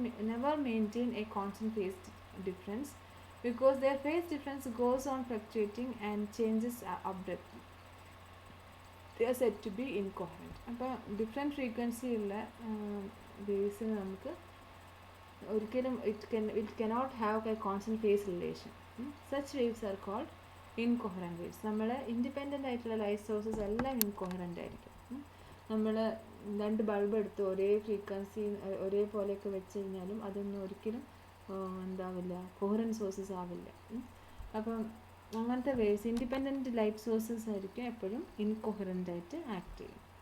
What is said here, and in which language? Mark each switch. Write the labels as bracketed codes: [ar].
[en] never maintain a constant phase difference, because their phase difference goes on fluctuating and changes abruptly. They are said to be incoherent. [ml] അപ്പോൾ different frequency ഉള്ള വേവ്സിന് നമുക്ക് ഒരിക്കലും [en] it cannot have a constant phase relation. Such waves are called incoherent waves. [ml] നമ്മൾ independent ആയിട്ടുള്ള light sources എല്ലാം ഇൻകൊഹറൻ്റ് ആയിരിക്കും. നമ്മൾ 2 bulb എടുത്ത് ഒരേ ഫ്രീക്വൻസി ഒരേപോലെയൊക്കെ വെച്ച് കഴിഞ്ഞാലും അതൊന്നും ഒരിക്കലും എന്താവില്ല, കൊഹറൻറ്റ് സോഴ്സസ് ആവില്ല. അപ്പം അങ്ങനത്തെ വേവ്സ് ഇൻഡിപെൻഡൻറ്റ് ലൈറ്റ് സോഴ്സസ് ആയിരിക്കും എപ്പോഴും ഇൻകൊഹറൻ്റ് ആയിട്ട് ആക്ട് ചെയ്യും.